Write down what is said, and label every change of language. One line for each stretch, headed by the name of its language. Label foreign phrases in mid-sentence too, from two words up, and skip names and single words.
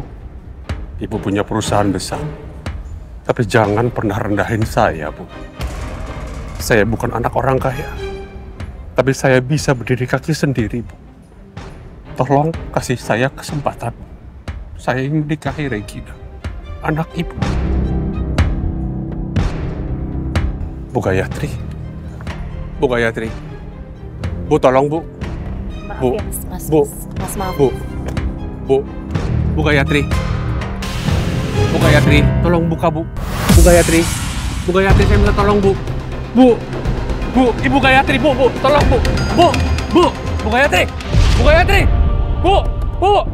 Indonesian: Ibu punya perusahaan besar. Tapi jangan pernah rendahin saya, Bu. Saya bukan anak orang kaya. Tapi saya bisa berdiri kaki sendiri, Bu. Tolong kasih saya kesempatan. Saya ingin menikahi Regina, anak Ibu. Bu Gayatri. Bu Gayatri. Bu, tolong, Bu. Maaf Bu. ya, Mas. Bu. Mas, maaf. Bu. Bu. Bu Gayatri. Bu Gayatri, tolong buka, Bu. Bu Gayatri. Bu Gayatri, saya minta tolong, Bu. Bu. Bu, Ibu Gayatri, Bu, Bu, tolong, Bu. Bu. Bu. Bu Gayatri. Bu Gayatri. Bu. Bu.